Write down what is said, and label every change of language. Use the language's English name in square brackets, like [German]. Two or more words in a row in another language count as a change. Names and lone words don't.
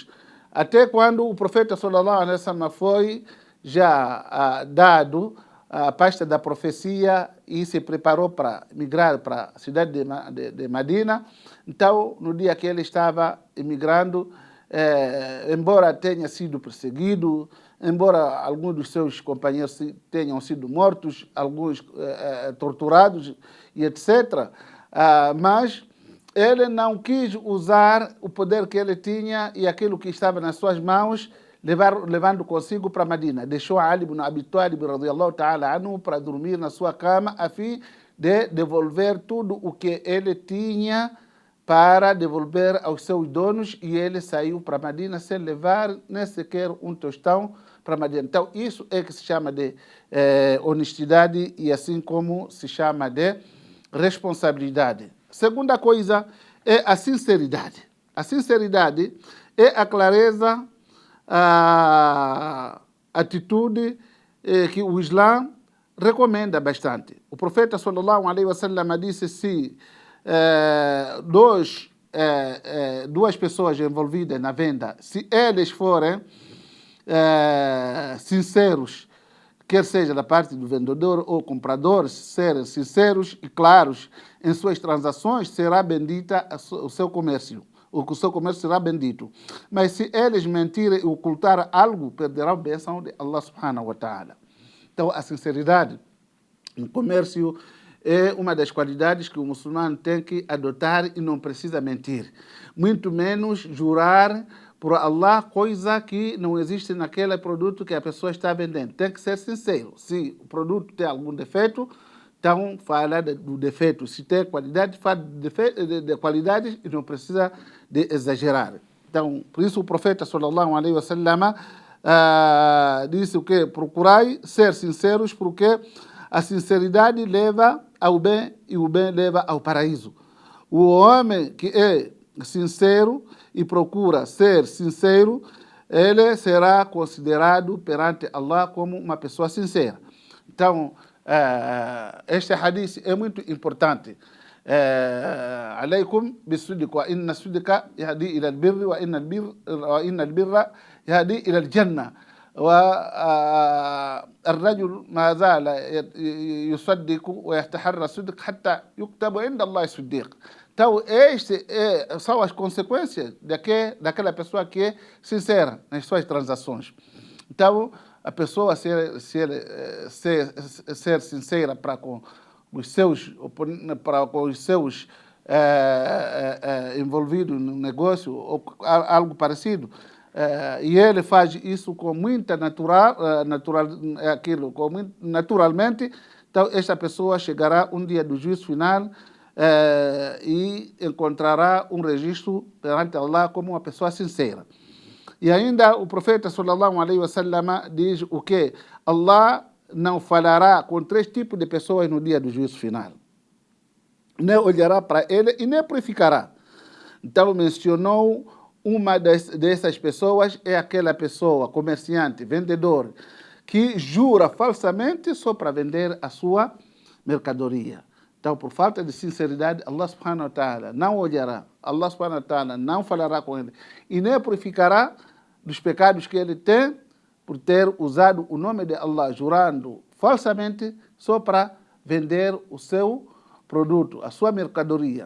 [Portuguese] Até quando o profeta [Arabic] صلى الله عليه وسلم [Portuguese] foi já dado a pasta da profecia e se preparou para migrar para a cidade de Medina. Então, no dia que ele estava emigrando, embora tenha sido perseguido, embora alguns dos seus companheiros tenham sido mortos, alguns torturados e etc., mas ele não quis usar o poder que ele tinha e aquilo que estava nas suas mãos, levando consigo para Medina. Deixou Ali ibn Abi Talib [Arabic] رضي الله تعالى عنه [Portuguese] para dormir na sua cama, a fim de devolver tudo o que ele tinha para devolver aos seus donos, e ele saiu para Medina sem levar nem sequer um tostão para Medina. Então, isso é que se chama de honestidade e assim como se chama de responsabilidade. Segunda coisa é a sinceridade. A sinceridade é a clareza, a atitude que o Islã recomenda bastante. O profeta [Arabic] صلى الله عليه وسلم [Portuguese] disse: se duas pessoas envolvidas na venda, se eles forem sinceros, quer seja da parte do vendedor ou comprador, serem sinceros e claros em suas transações, será bendita o seu comércio. O seu comércio será bendito. Mas se eles mentirem e ocultar algo, perderão a bênção de [Arabic] الله سبحانه وتعالى. [Portuguese] Então, a sinceridade no comércio é uma das qualidades que o muçulmano tem que adotar e não precisa mentir. Muito menos jurar por Allah coisa que não existe naquele produto que a pessoa está vendendo. Tem que ser sincero. Se o produto tem algum defeito, então fala do defeito. Se tem qualidade, fala de qualidade e não precisa de exagerar. Então, por isso o profeta [Arabic] صلى الله عليه وسلم [Portuguese] disse o que? Procurai ser sinceros, porque a sinceridade leva ao bem e o bem leva ao paraíso. O homem que é sincero e procura ser sincero, ele será considerado perante Allah como uma pessoa sincera. Então, este hadith é muito importante. [Arabic] عليكم بالصدق وإن الصدق يهدي إلى البر وإن البر يهدي إلى الجنة والرجل ما زال يصدق ويتحرى الصدق حتى يكتب عند الله صديق. [Portuguese] Então, são as consequências daquela pessoa que é sincera nas suas transações. Então, a pessoa ser sincera para com os seus envolvidos no negócio ou algo parecido, e ele faz isso com muita naturalmente, então esta pessoa chegará um dia do juízo final e encontrará um registro perante Allah como uma pessoa sincera. E ainda o profeta [Arabic] صلى الله عليه وسلم [Portuguese] diz o que? Allah não falará com 3 tipos de pessoas no dia do juízo final. Nem olhará para ele e nem purificará. Então mencionou uma dessas pessoas, é aquela pessoa, comerciante, vendedor, que jura falsamente só para vender a sua mercadoria. Então, por falta de sinceridade, [Arabic] الله سبحانه وتعالى [Portuguese] não olhará, [Arabic] الله سبحانه وتعالى [Portuguese] não falará com ele e nem purificará dos pecados que ele tem por ter usado o nome de Allah, jurando falsamente só para vender o seu produto, a sua mercadoria.